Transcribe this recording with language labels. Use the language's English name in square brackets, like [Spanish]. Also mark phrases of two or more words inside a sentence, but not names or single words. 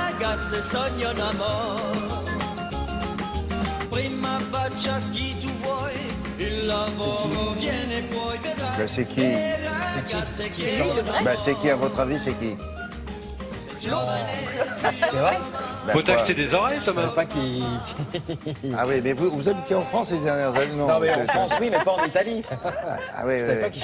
[Italian] ragazze sognano amore. Prima faccia chi tu vuoi, il lavoro viene poi, vedrai. [French] Ben, c'est qui? C'est qui, à votre avis, c'est qui? C'est vrai? Ben, Faut quoi? t'acheter des oreilles, Je savais Thomas. pas qu'il... Ah oui, mais vous habitiez en France ces dernières années? Non, mais en France, oui, mais pas en Italie. Ah oui, Je savais oui, pas oui.